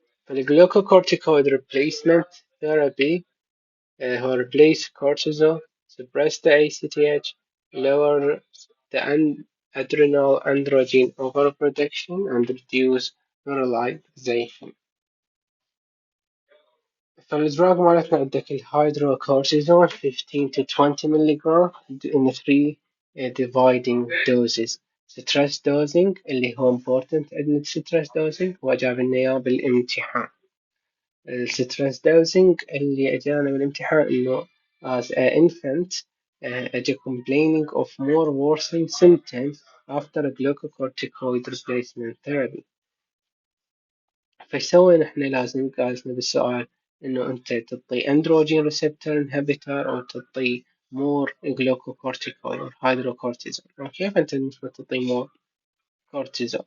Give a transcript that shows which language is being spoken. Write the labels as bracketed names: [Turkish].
[English] الglucocorticoid replacement therapy who replace cortisol, suppress the ACTH, lower the adrenal androgen overproduction, and reduce neuralization. [Arabic] فالدراج مالتنا عندك الهيدروكورتيزون [English] 15 to 20 milligram in 3 dividing doses. [Arabic] stress dosing اللي هو important عندنا stress dosing وجاب لنا اياه بالامتحان. الستريس دوزنج اللي اجانا بالامتحان انه [English] as an infant اجى complaining of more worsening symptoms after a glucocorticoid replacement therapy. [Arabic] فايش سوينا احنا؟ لازم قالنا بالسؤال انه انت تعطي اندروجين ريسبتور انهبيتور او تعطي مور جلوكوكورتيكويد او هيدروكورتيزون. اوكي، فانت المفروض تعطي مور كورتيزون.